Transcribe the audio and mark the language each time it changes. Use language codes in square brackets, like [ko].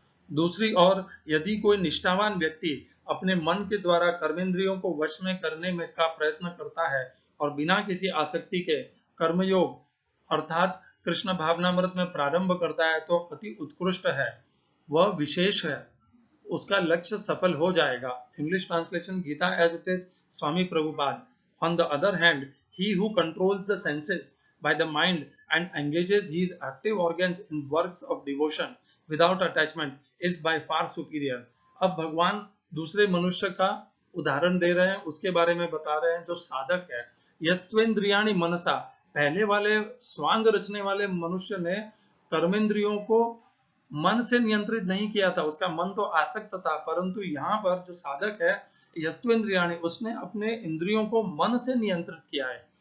[hi] दूसरी ओर यदि कोई निष्ठावान व्यक्ति अपने मन के द्वारा कर्मेंद्रियों को वश में करने में का प्रयत्न करता है और बिना किसी आसक्ति के कर्मयोग अर्थात कृष्ण भावनामृत में प्रारंभ करता है तो अति उत्कृष्ट है, वह विशेष है, उसका लक्ष्य सफल हो जाएगा। [en] English translation Gita as it is Swami Prabhupada. On the other hand, he who controls the senses by the mind and engages his active organs in works of devotion without attachment is by far superior। [hi] अब भगवान दूसरे मनुष्य का उदाहरण दे रहे हैं, उसके बारे में बता रहे हैं जो साधक है। यस्त्वेन्द्रियाणि मनसा, पहले वाले स्वांग रचने वाले मनुष्य ने कर्मेंद्रियों को मन से नियंत्रित नहीं किया था, उसका मन तो आसक्त था, परंतु यहाँ पर जो साधक है यस्त्वेन्द्रियाणि, उसने अपने इंद्रियों को मन से नियंत्रित किया है।